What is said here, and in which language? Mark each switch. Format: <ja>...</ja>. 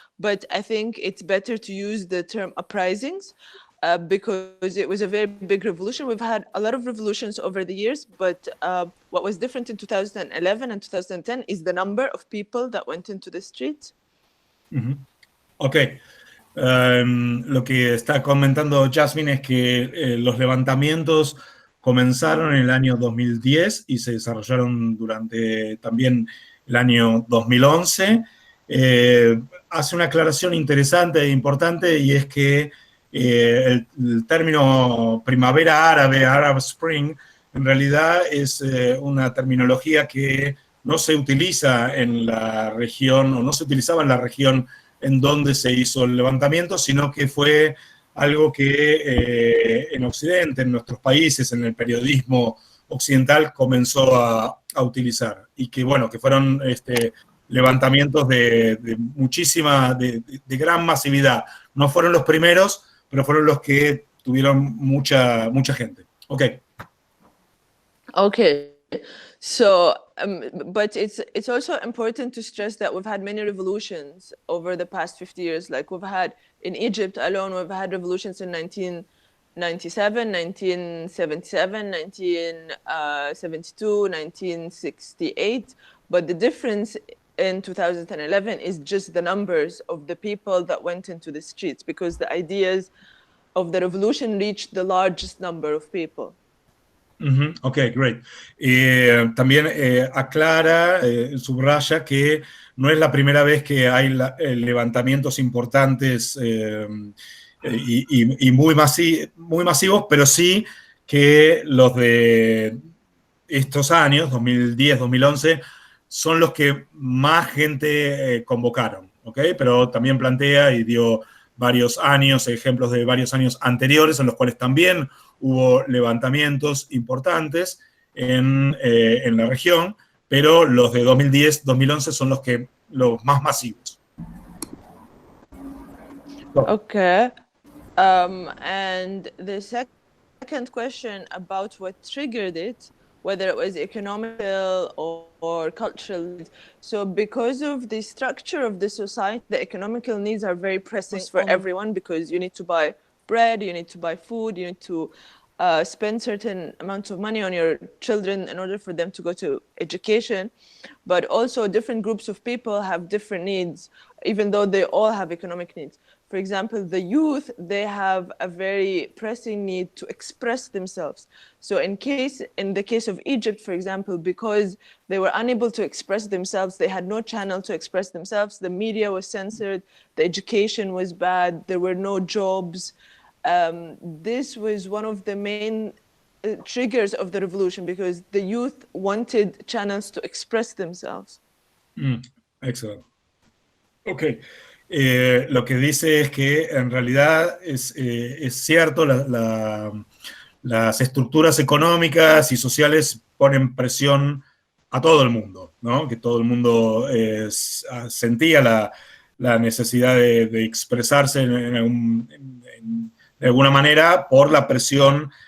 <en>But I think it's better to use the term uprisings because it was a very big revolution. We've had a lot of revolutions over the years, but what was different in 2011 and 2010 is the number of people that went into the streets. Ok.</en> <es>Lo que está comentando Yasmin es que los levantamientos comenzaron en el año 2010 y se desarrollaron durante también el año 2011. Hace una aclaración interesante e importante, y es que el término primavera árabe, Arab Spring, en realidad es una terminología que no se utiliza en la región, o no se utilizaba en la región en donde se hizo el levantamiento, sino que fue algo que en Occidente, en nuestros países, en el periodismo occidental, comenzó a utilizar. Y que, bueno, que fueron levantamientos de muchísima, de gran masividad. No fueron los primeros, pero fueron los que tuvieron mucha gente.</es> <en>Okay. So, but it's also important to stress that we've had many revolutions over the past 50 years. Like we've had in Egypt alone, we've had revolutions in 1997, 1977, 1972, 1968. But the difference in 2011 is just the numbers of the people that went into the streets, because the ideas of the revolution reached the largest number of people. Ok, great.</en> <es>También aclara, subraya que no es la primera vez que hay levantamientos importantes y muy masivos, pero sí que los de estos años, 2010, 2011, son los que más gente convocaron, ¿ok? Pero también plantea y dio varios años, ejemplos de varios años anteriores en los cuales también hubo levantamientos importantes en la región, pero los de 2010, 2011 son los más masivos.</es> <en>Okay. And the second question about what triggered it, whether it was economical or cultural. So because of the structure of the society, the economical needs are very pressing for everyone, because you need to buy bread, you need to buy food, you need to spend certain amounts of money on your children in order for them to go to education. But also different groups of people have different needs, even though they all have economic needs. For example, the youth, they have a very pressing need to express themselves. So in the case of Egypt, for example, because they were unable to express themselves, they had no channel to express themselves, the media was censored, the education was bad, there were no jobs. This was one of the main triggers of the revolution, because the youth wanted channels to express themselves. Excellent. Ok.</en> <es>Lo que dice es que en realidad es cierto, las estructuras económicas y sociales ponen presión a todo el mundo, ¿no? Que todo el mundo sentía la necesidad de expresarse de alguna manera por la presión</es>